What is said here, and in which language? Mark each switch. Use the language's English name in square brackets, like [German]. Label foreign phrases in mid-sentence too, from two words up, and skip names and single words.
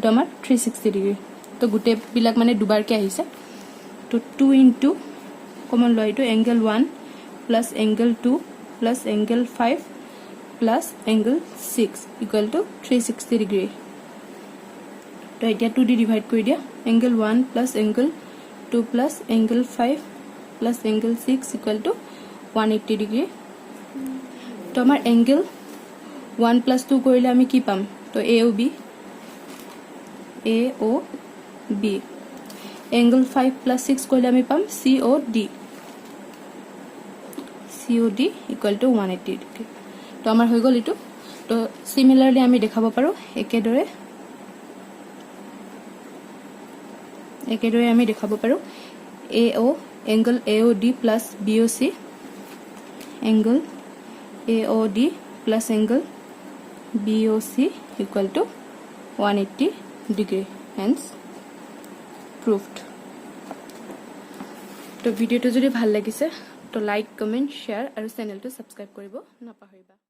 [Assamese] আমাৰ 360 ডিগ্ৰী তো গুটে বিলাক মানে দুবাৰকে আহিছে তো 2 [English] into common [Assamese] লয় তো [English] angle 1 plus angle 2 plus angle 5 plus angle 6 equal to 360 degree [Assamese] তো এতিয়া 2 দি ডিভাইড কৰি দিয়া [English] angle 1 plus angle 2 plus angle 5 plus angle 6 equal to 180 degree [Assamese] তো আমাৰ [English] angle 1 plus 2 [Assamese] কৰিলে আমি কি পাম তো AOB [English] angle 5 plus 6 [Assamese] কৰিলে আমি পাম COD [English] equal to 180 degree [Assamese] তো আমাৰ হৈ গল ইটো তো সিমিলাৰলি আমি দেখাব পাৰো একেদৰে আমি দেখাব পাৰো [English] angle AOD plus BOC angle AOD plus angle BOC equal to 180 degree hence proved [Assamese] तो ভিডিওটো যদি ভাল লাগিছে তো [English] like comment share [Assamese] আৰু চেনেলটো সাবস্ক্ৰাইব কৰিব নাপাহৰিবা।